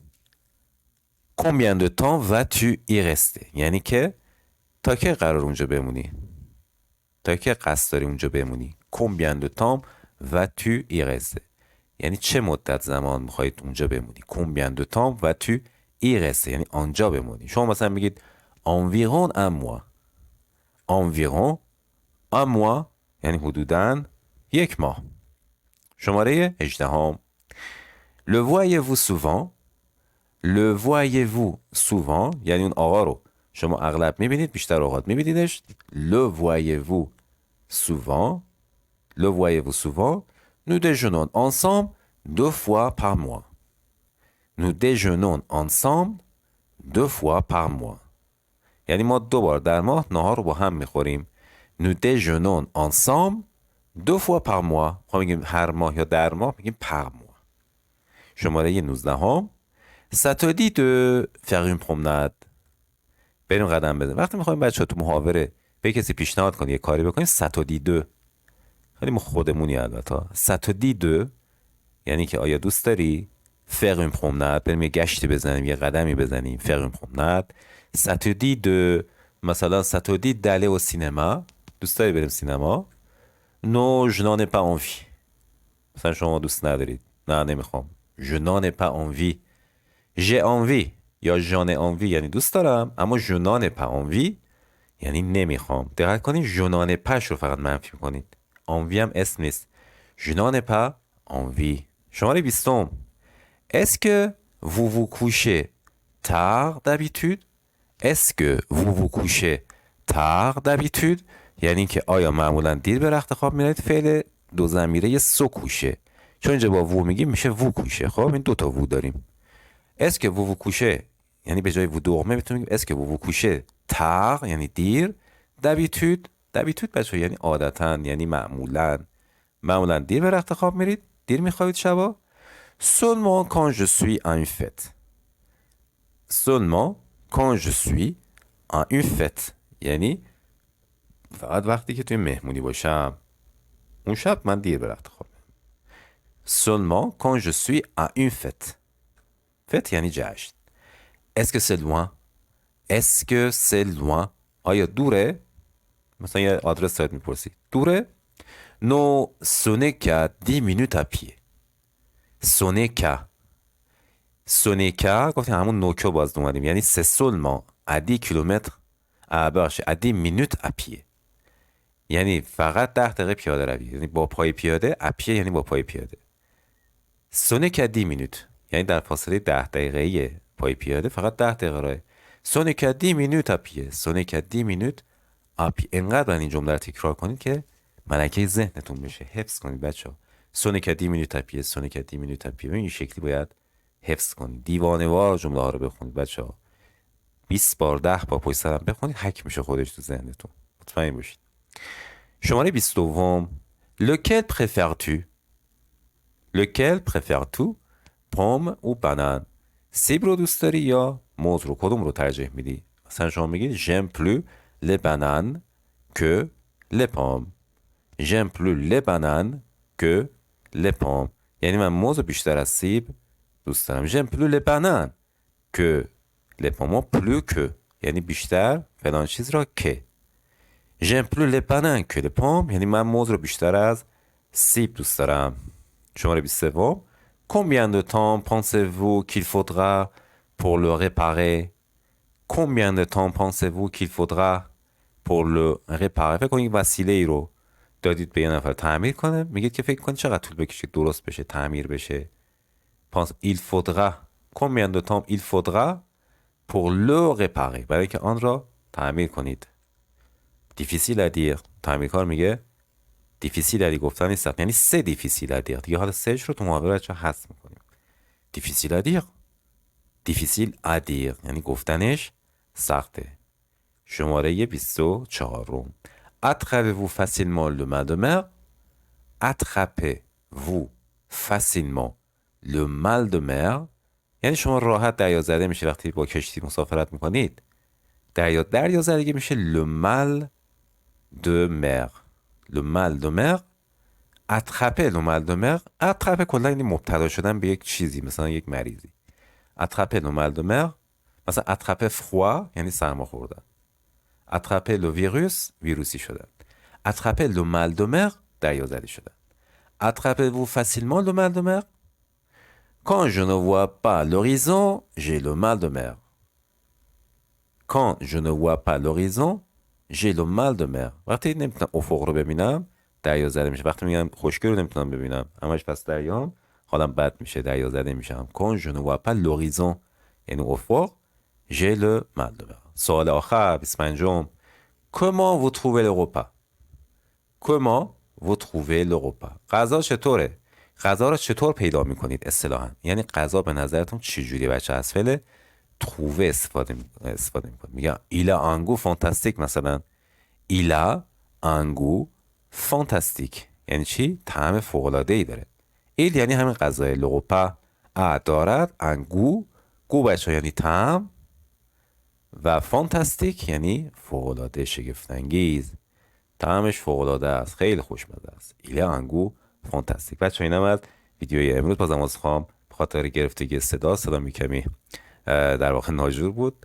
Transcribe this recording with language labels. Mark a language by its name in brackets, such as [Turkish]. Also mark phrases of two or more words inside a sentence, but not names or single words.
[French] combien de temps vas-tu y rester [Persian] یعنی که تا که قرار اونجا بمونی؟ تا که قصد داری اونجا بمونی؟ [French] combien de temps vas-tu y rester [Persian] یعنی چه مدت زمان میخواید اونجا بمونی؟ [French] combien de temps vas-tu y rester [Persian] یعنی آنجا بمونی. شما مثلا میگید [French] environ un mois. environ un mois [Persian] یعنی حدوداً یک ماه. شماره 18 هم. [French] le voyez-vous souvent؟ le voyez-vous souvent [Persian] یعنی اون آقا رو شما اغلب میبینید بیشتر اوقات میبینیدش. [French] le voyez-vous souvent le voyez-vous souvent nous déjeunons ensemble 2 fois par mois. nous déjeunons ensemble 2 fois par mois [Persian] یعنی ما 2 بار در ماه نهار رو با هم میخوریم. [French] nous déjeunons ensemble 2 fois par mois. [Persian] خب میگیم هر ماه یا در ماه میگیم [French] par mois. [Persian] شماره 19 هم. [French] ça te dit de faire une promenade؟ [Persian] بریم قدم بزنیم. وقتی میخوایم بچه‌ها تو محاوره به کسی پیشنهاد کنی یه کاری بکنیم [French] ça te dit de [Persian] خیلی ما خودمونی البته. [French] ça te dit de [Persian] یعنی که آیا دوست داری [French] faire une promenade [Persian] بریم یه گشتی بزنیم یه قدمی بزنیم [French] faire une promenade. ça te dit de مثلا ça te dit d'aller au cinéma [Persian] دوست داری بریم سینما؟ [French] non je n'en ai pas envie [Persian] مثلا شما دوست ندارید نه نمیخوام. [French] je n'en ai pas envie. j'ai envie یا j'en ai envie [Persian] یعنی دوست دارم اما [French] je n'en ai pas envie [Persian] یعنی نمیخوام. دقت کنید [French] je n'en ai pas [Persian] رو فقط منفی کنید. envie هم اسم نیست. [French] je n'en ai pas envie. شماره 20 est-ce que vous vous couchez tard d'habitude؟ est-ce que vous vous couchez tard d'habitude [Persian] یعنی که آیا معمولا دیر به رخت خواب میرید. فعل دو ضمیره [French] se couche [Persian] چون اینجا با وو میگیم میشه [French] vous couchez. [Persian] خب این 2 تا وو داریم. [French] est-ce que vous vous couchez [Persian] یعنی به جای [French] vous dormez میتونیم est-ce que vous vous couchez tard [Persian] یعنی دیر. d'habitude بچه یعنی عادتا یعنی معمولا دیر به رخت خواب میرید دیر میخوابید شبا. [French] seulement quand je suis à une fête. seulement quand je suis à une fête [Persian] یعنی فقط وقتی که توی مهمونی باشم اون شب من دیر به رخت خواب. [French] seulement quand je suis à une fête. [Persian] fête یعنی جشن. [French] est-ce que c'est loin؟ est-ce que c'est loin [Persian] آیا دوره؟ مثلا یه آدرس سایت میپرسی دوره؟ [French] non ce n'est qu'à 10 minutes à pied. ce n'est qu'à [Persian] گفتیم همون نوکو باز اومدیم یعنی [French] c'est seulement à 10 kilomètres ببخشید à 10 minutes à pied. [Persian] یعنی فقط 10 دقیقه پیاده روی، یعنی با پای پیاده. [French] à pied [Persian] یعنی با پای پیاده. [French] Ce n'est qu'à 10 minutes. [Persian] یعنی در فاصله 10 دقیقه‌ای پای پیاده فقط 10 دقیقه راه. [French] Ce n'est qu'à 10 minutes à pied. Ce n'est qu'à 10 minutes à pied. [Persian] انقدر این جمله رو تکرار کنید که ملکه ذهنتون بشه. حفظ کنید بچه‌ها. Ce n'est qu'à 10 minutes à pied. Ce n'est qu'à 10 minutes à pied. این شکلی باید حفظ کنید. دیوانه‌وار جمله ها رو بخونید بچه‌ها. 20 بار 10 بار پشت سر هم بخونید، حک میشه خودش تو ذهنتون. مطمئن باشید. شماره 22. [French] Lequel préfères-tu? Lequel préfères-tu? pomme ou banane. [Persian] سیب رو دوست داری یا موز رو؟ کدوم رو ترجیح میدی؟ مثلا شما میگید [French] j'aime plus les bananes que les pommes. J'aime plus les bananes que les pommes. [Persian] یعنی من موز رو بیشتر از سیب دوست دارم. [French] J'aime plus les bananes que les pommes. plus que [Persian] یعنی بیشتر فلان چیز را که. [French] J'aime plus les bananes que les pommes. [Persian] یعنی من موز رو بیشتر از سیب دوست دارم. شماره 23. [French] Combien de temps pensez-vous qu'il faudra pour le réparer? Combien de temps pensez-vous qu'il faudra pour le réparer? [Persian] فکر کنید وسیله ای رو دادید به یه نفر تعمیر کنه، میگید که فکر کنید چقدر طول بکشه درست بشه، تعمیر بشه. [French] Il faudra. Combien de temps il faudra pour le réparer? [Persian] برای که آن را تعمیر کنید. [French] difficile à dire. [Persian] تعمیرکار میگه [French] difficile à dire [Persian] گفتن نیست، یعنی [French] c'est difficile à dire. [Persian] دیگه حالا سهش رو تو محاوره بچه‌ها حذف میکنیم. [French] difficile à dire. difficile à dire [Persian] یعنی گفتنش سخته. شماره 24. [French] Attrapez-vous facilement le mal de mer? Attrapez-vous facilement le mal de mer. [Persian] یعنی شما راحت دریازده میشه وقتی با کشتی مسافرت میکنید. دریازدگی میشه [French] le mal de mer. le mal de mer. attraper le mal de mer. [Persian] attraper کلا یعنی مبتلا شدن به یک چیزی، مثلا یک مریضی. [French] attraper le mal de mer. مثلا attraper froid [Persian] یعنی سرما خوردن. [French] attraper le virus [Persian] ویروسی شدن. [French] attraper le mal de mer [Persian] دریازده شدن. [French] attrapez-vous facilement le mal de mer? Quand je ne vois pas l'horizon, j'ai le mal de mer. Quand je ne vois pas l'horizon, j'ai le mal de mer. [Persian] وقتی نمیتونم افق رو ببینم دریازده میشه. وقتی میگم خشکی رو نمیتونم ببینم همش پس دریام، حالم بد میشه، دریازده میشم. [French] Quand je ne vois pas l'horizon [Persian] یعنی افق، [French] j'ai le mal de mer. [Persian] سوال آخر 25. [French] Comment vous trouvez le repas? Comment vous trouvez le repas? [Persian] غذا چطوره؟ غذا رو چطور پیدا میکنید اصطلاحاً؟ یعنی غذا به نظرتون چجوری؟ بچه از فعل trouver استفاده میکنید. [French] میگم il a un goût fantastique مثلا. il a un goût fantastique [Persian] یعنی چی؟ طعم فوق‌العاده‌ای داره. il یعنی همین غذای [French] le repas. [Persian] دارد [French] un goût. [Persian] goût بچه یعنی طعم و fantastique یعنی فوق‌العاده، شگفت‌انگیز. طعمش فوق‌العاده است، خیلی خوشمزه است. [French] il a un goût fantastique. [Persian] بچه‌ها اینم از ویدیوی امروز. بازم عذرخواهم به خاطر گرفتگی صدا کمی در واقع ناجور بود.